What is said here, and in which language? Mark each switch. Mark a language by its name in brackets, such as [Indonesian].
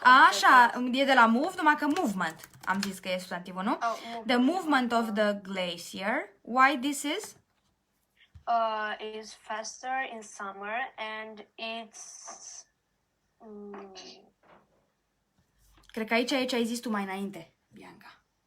[Romanian] Așa, e de la move, numai că movement. Am zis că e substantivul, nu? [English] The movement of the glacier. Why this is? Is faster in summer and it's [Romanian] Cred că aici ai zis tu mai înainte, Bianca.